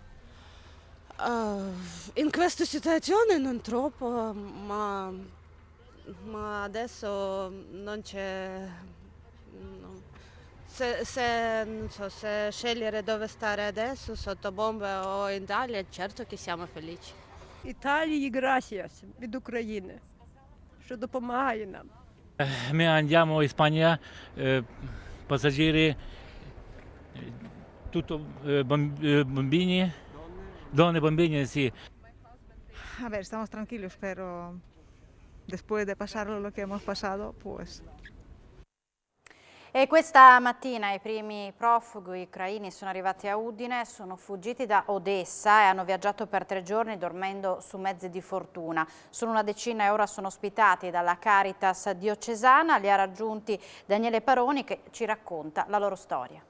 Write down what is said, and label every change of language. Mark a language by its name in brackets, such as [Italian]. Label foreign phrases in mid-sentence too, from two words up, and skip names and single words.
[Italian] In questa situazione non troppo, ma adesso non c'è. No. Non so, se scegliere dove stare adesso, sotto bomba o in Italia, certo che siamo felici. [Ukrainian] Італії gracias від України, що допомагає нам. [Italian] Noi andiamo in Spagna, passeggeri, tutto bambini, donne, bambini, sì. [Spanish] A ver, estamos tranquilos, pero después de pasar lo que hemos pasado, pues. [Italian] E questa mattina i primi profughi ucraini sono arrivati a Udine, sono fuggiti da Odessa e hanno viaggiato per 3 giorni dormendo su mezzi di fortuna. Sono una decina e ora sono ospitati dalla Caritas diocesana. Li ha raggiunti Daniele Paroni che ci racconta la loro storia.